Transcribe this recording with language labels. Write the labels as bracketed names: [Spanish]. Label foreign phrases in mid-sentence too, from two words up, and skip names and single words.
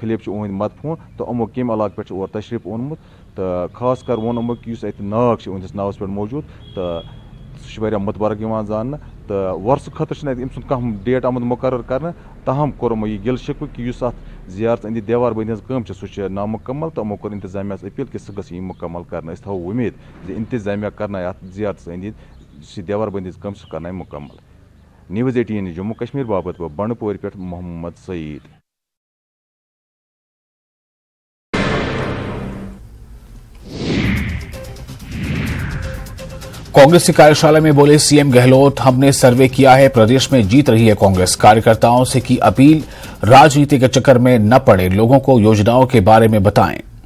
[Kashmiri] خلیف چھُ أہٕنٛدۍ مدفوٗن تہٕ یِمو کَمہِ علاقہٕ پٮ۪ٹھ چھُ اور تشریٖف اوٚنمُت تہٕ خاص کر ووٚن یِمو کہِ یُس اَتہِ ناگ چھُ أہٕنٛدِس ناوَس پٮ۪ٹھ موجوٗد تہٕ سُہ چھُ واریاہ مُتبرک یِوان زاننہٕ تہٕ وۄرثہٕ خٲطرٕ چھُنہٕ اَتہِ أمۍ سُنٛد کانٛہہ ڈیٹ آمُت مُقرر کرنہٕ تاہم کوٚر یِمو یہِ گِل شِکوٕ کہِ یُس اَتھ زیارت أنٛدِ دیوار بٔنٛدِ ہٕنٛز کٲم چھِ سُہ چھِ نامُکمل تہٕ یِمو کوٚر اِنتظامیہس اپیٖل کہِ سُہ گٔژھ یِنۍ مُکمل کرنہٕ أسۍ تھاوو اُمید زِ اِنتظامیہ کرنایہِ اَتھ زیارتس أنٛدۍ أنٛدۍ یُس یہِ دیوار بٔنٛدِ ہٕنٛز کٲم سُہ کرنایہِ مُکمل نِوٕز 18 جموں کشمیٖر باپتھ بہٕ بنڈپورِ پٮ۪ٹھ محمد سعید [Hindi] कांग्रेस की कार्यशाला में बोले सीएम गहलोत, हमने सर्वे किया है, प्रदेश में जीत रही है कांग्रेस। कार्यकर्ताओं से की अपील, राजनीति के चक्कर में न पड़े, लोगों को योजनाओं के बारे में बताएं।